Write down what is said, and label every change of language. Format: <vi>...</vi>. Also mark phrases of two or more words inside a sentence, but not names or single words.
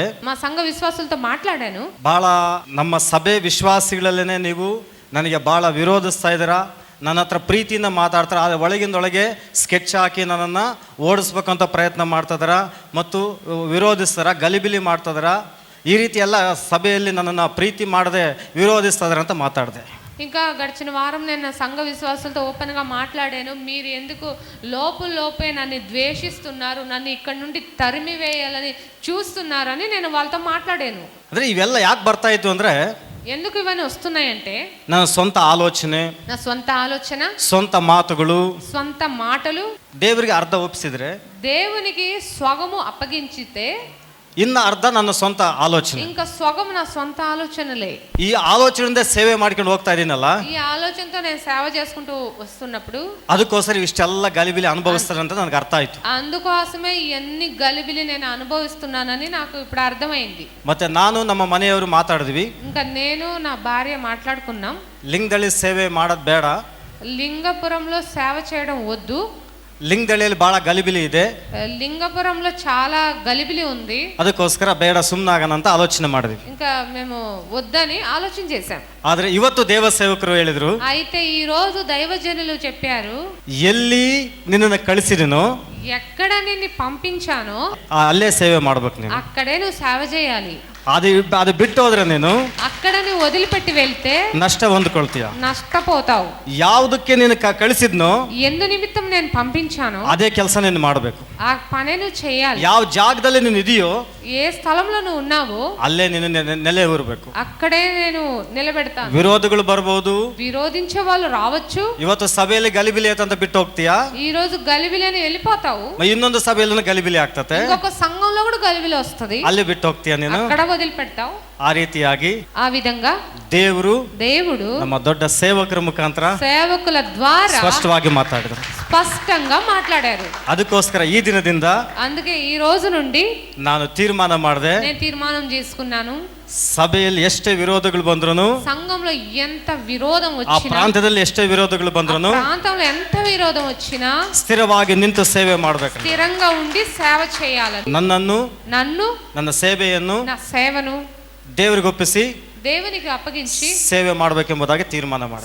<te>మా సంఘ విశ్వాసులతో మాట్లాడాను.</te> <kn>ಬಹಳ ನಮ್ಮ ಸಭೆ ವಿಶ್ವಾಸಿಗಳಲ್ಲೇನೆ ನೀವು ನನಗೆ ಬಹಳ ವಿರೋಧಿಸ್ತಾ ಇದ್ದೀರಾ, ನನ್ನ ಹತ್ರ ಪ್ರೀತಿಯಿಂದ ಮಾತಾಡ್ತಾರೆ, ಆದರೆ ಒಳಗಿಂದೊಳಗೆ ಸ್ಕೆಚ್ ಹಾಕಿ ನನ್ನನ್ನು ಓಡಿಸ್ಬೇಕಂತ ಪ್ರಯತ್ನ ಮಾಡ್ತಿದಾರ ಮತ್ತು ವಿರೋಧಿಸ್ತಾರ, ಗಲಿಬಿಲಿ ಮಾಡ್ತಿದಾರ. ಈ ರೀತಿ ಎಲ್ಲ ಸಭೆಯಲ್ಲಿ ನನ್ನನ್ನು ಪ್ರೀತಿ ಮಾಡದೆ ವಿರೋಧಿಸ್ತಿದಾರೆ ಅಂತ ಮಾತಾಡಿದೆ.</kn> <te>ఇంకా గడిచిన వారం నేను సంఘ విశ్వాసులతో ఓపెన్గా మాట్లాడాను. మీరు ఎందుకు లోపే నన్ను ద్వేషిస్తున్నారు, నన్ను ఇక్కడ నుండి తరిమి వేయాలని చూస్తున్నారని నేను వాళ్ళతో మాట్లాడాను.</te> <kn>ಅಂದರೆ ಇವೆಲ್ಲ ಯಾಕೆ ಬರ್ತಾ ಇತ್ತು ಅಂದರೆ,</kn> <te>ఎందుకు ఇవన్నీ వస్తున్నాయంటే</te> <kn>ನನ್ನ ಸ್ವಂತ ಆಲೋಚನೆ,</kn> <te>నా సొంత ఆలోచన,</te> <kn>ಸ್ವಂತ ಮಾತುಗಳು</kn> <te>సొంత మాటలు</te> <kn>ದೇವರಿಗೆ ಅರ್ಧ ಒಪ್ಪಿಸಿದ್ರೆ</kn> <te>దేవునికి స్వగము అప్పగించితే</te> <kn>ಇನ್ನು ಅರ್ಧ ನನ್ನ ಸ್ವಂತ ಆಲೋಚನೆ,</kn> <te>ఇంకా స్వగము నా సొంత ఆలోచనలే.</te> <kn>ಈ ಆಲೋಚನೆಯಿಂದ ಸೇವೆ ಮಾಡ್ಕೊಂಡು ಹೋಗ್ತಾ ಇದೀನಲ್ಲ,</kn> <te>ఈ ఆలోచనతో నేను సేవ చేసుకుంటూ వస్తున్నప్పుడు</te> <kn>ಅದಕ್ಕೋಸ್ಕರ ಇಷ್ಟೆಲ್ಲ ಗಲಿಬಿಲಿ ಅನುಭವಿಸ್ತಾರೆ ಅಂತ ನನಗೆ ಅರ್ಥ ಆಯ್ತು.</kn> <te>అందుకోసమే ఎన్ని గలిబిలి నేను అనుభవిస్తున్నానని నాకు ఇప్పుడు అర్థమైంది.</te> <kn>ಮತ್ತೆ ನಾನು ನಮ್ಮ ಮನೆಯವರು ಮಾತಾಡಿದ್ವಿ,</kn> <te>ఇంకా నేను నా భార్య మాట్లాడుకున్నాం,</te> <kn>ಲಿಂಗದಳ್ಳಿ ಸೇವೆ ಮಾಡೋದು ಬೇಡ,</kn> <te>లింగపురంలో సేవ చేయడం వద్దు,</te> <kn>ಲಿಂಗದಳ್ಳಿಯಲ್ಲಿ ಬಹಳ ಗಲಿಬಿಲಿ ಇದೆ,</kn> <te>లింగపురంలో చాలా గలిబిలి ఉంది,</te> <kn>ಅದಕ್ಕೋಸ್ಕರ ಬೇಡ ಸುಮ್ಮನಾಗೋಣ ಅಂತ ಆಲೋಚನೆ ಮಾಡಿದ್ವಿ.</kn> <te>ఇంకా మేము వద్దని ఆలోచన చేశాం.</te> <kn>ಆದ್ರೆ ಇವತ್ತು ದೇವ ಸೇವಕರು ಹೇಳಿದ್ರು,</kn> <te>అయితే ఈ రోజు దైవజనులు చెప్పారు,</te> <kn>ಎಲ್ಲಿ ನಿನ್ನನ್ನು ಕಳಿಸಿದನೋ</kn> <te>ఎక్కడ నిన్ను పంపించానో</te> <kn>ಅಲ್ಲೇ ಸೇವೆ ಮಾಡ್ಬೇಕು ನೀನು.</kn> <te>అక్కడే నువ్వు సేవ చేయాలి.</te> <kn>ಅದು ಬಿಟ್ಟು ಹೋದ್ರೆ ನೀನು</kn> <te>అక్కడ నువ్వు వదిలిపెట్టి వెళ్తే</te> <kn>ನಷ್ಟ ಹೊಂದ್ಕೊಳ್ತೀಯ.</kn> <te>నష్టపోతావు.</te> <kn>ಯಾವುದಕ್ಕೆ ನೀನು ಕಳಿಸಿದ್ನೋ</kn> <te>ఎందు నిమిత్తం నేను పంపించానో</te> <kn>ಅದೇ ಕೆಲಸ ನೀನು ಮಾಡಬೇಕು.</kn> <te>ఆ పనే నువ్వు చేయాలి.</te> <kn>ಯಾವ ಜಾಗದಲ್ಲಿ ನೀನು ಇದೆಯೋ</kn> <te>ఏ స్థలంలో నువ్వు ఉన్నావో</te> <kn>ಅಲ್ಲೇ ನೀನು ನೆಲೆ ಊರಬೇಕು.</kn> <te>అక్కడే నేను నిలబెడతాను.</te> <kn>ವಿರೋಧಗಳು ಬರ್ಬೋದು,</kn> <te>విరోధించే వాళ్ళు రావచ్చు.</te> <kn>ಇವತ್ತು ಸಭೆಯಲ್ಲಿ ಗಲಿಬಿಲಿ ಅಂತ ಬಿಟ್ಟು ಹೋಗ್ತೀಯಾ,</kn> <te>ఈ రోజు గలిబిలి అని వెళ్ళిపోతావు.</te> <kn>ಇನ್ನೊಂದು ಸಭೆಯಲ್ಲಿ ಗಲಿಬಿಲಿ ಆಗ್ತತೆ,</kn> <te>ఇంకొక సంఘంలో కూడా గలిబిలి వస్తది,</te> <kn>ಅಲ್ಲಿ ಬಿಟ್ಟು ಹೋಗ್ತೀಯ ನೀನು.</kn> <te>అక్కడ వదిలిపెడతావు.</te> <kn>ಆ ರೀತಿಯಾಗಿ</kn> <te>ఆ విధంగా</te> <kn>దేవుడు ನಮ್ಮ ದೊಡ್ಡ ಸೇವಕರ ಮುಖಾಂತರ</kn> <te>సేవకుల ద్వారా</te> <kn>ಸ್ಪಷ್ಟವಾಗಿ ಮಾತಾಡಿದ್ರು,</kn> <te>స్పష్టంగా మాట్లాడారు.</te> <kn>ಅದಕ್ಕೋಸ್ಕರ ಈ ದಿನದಿಂದ</kn> <te>అందుకే ఈ రోజు నుండి</te> <kn>ನಾನು ತೀರ್ಮಾನ ಮಾಡಿದೆ,</kn> <te>నేను తీర్మానం చేసుకున్నాను,</te> <kn>ಸಭೆಯಲ್ಲಿ ಎಷ್ಟೇ ವಿರೋಧಗಳು ಬಂದ್ರು,</kn> <te>సంఘంలో ఎంత విరోధం</te> <kn>ಆ</kn> <te>వచ్చినా,</te> <kn>ಪ್ರಾಂತ್ಯದಲ್ಲಿ ಎಷ್ಟೇ ವಿರೋಧಗಳು ಬಂದ್ರು</kn> <te>ప్రాంతంలో ఎంత విరోధం వచ్చినా</te> <kn>ಸ್ಥಿರವಾಗಿ ನಿಂತು ಸೇವೆ ಮಾಡಬೇಕು.</kn> <te>స్థిరంగా ఉండి సేవ చేయాలని,</te> <kn>ನನ್ನನ್ನು ನನ್ನ ಸೇವೆಯನ್ನು</kn> <te>నా సేవను</te> <kn>ದೇವರಿಗೆ ಒಪ್ಪಿಸಿ</kn> <te>దేవునికి అప్పగించి</te> <kn>ಸೇವೆ ಮಾಡಬೇಕೆಂಬುದಾಗಿ ತೀರ್ಮಾನ ಮಾಡಿ</kn>